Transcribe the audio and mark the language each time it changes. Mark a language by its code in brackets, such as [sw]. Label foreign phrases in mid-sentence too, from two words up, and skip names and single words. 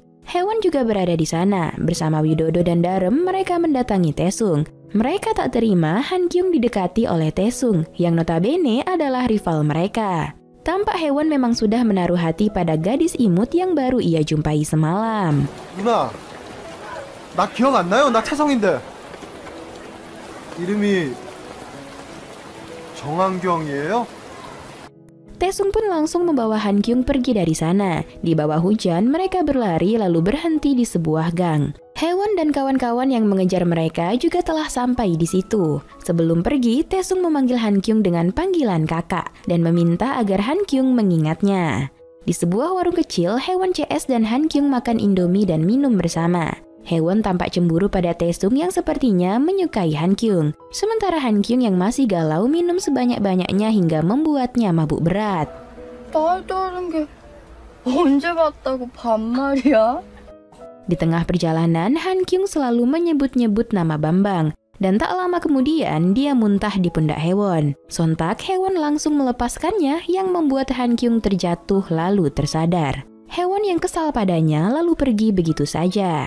[id] Haewon juga berada di sana. Bersama Widodo dan Darum, mereka mendatangi Taesung. Mereka tak terima Han-kyung didekati oleh Taesung, yang notabene adalah rival mereka. Tampak Haewon memang sudah menaruh hati pada gadis imut yang baru ia jumpai semalam. [ko] 누나, 나 기억 안 나요? 나 태성인데. 이름이 정한경이에요? [id] Taesung pun langsung membawa Han-kyung pergi dari sana. Di bawah hujan, mereka berlari lalu berhenti di sebuah gang. Haewon dan kawan-kawan yang mengejar mereka juga telah sampai di situ. Sebelum pergi, Taesung memanggil Han-kyung dengan panggilan kakak dan meminta agar Han-kyung mengingatnya. Di sebuah warung kecil, Haewon, CS, dan Han Kyung makan Indomie dan minum bersama. Haewon tampak cemburu pada Taesung yang sepertinya menyukai Han Kyung. Sementara Han Kyung yang masih galau minum sebanyak-banyaknya hingga membuatnya mabuk berat. [ko] 말도 하는 게 언제 봤다고 반말이야? [id] Di tengah perjalanan, Han Kyung selalu menyebut-nyebut nama Bambang. Dan tak lama kemudian, dia muntah di pundak Haewon. Sontak, Haewon langsung melepaskannya yang membuat Han Kyung terjatuh lalu tersadar. Haewon yang kesal padanya lalu pergi begitu saja.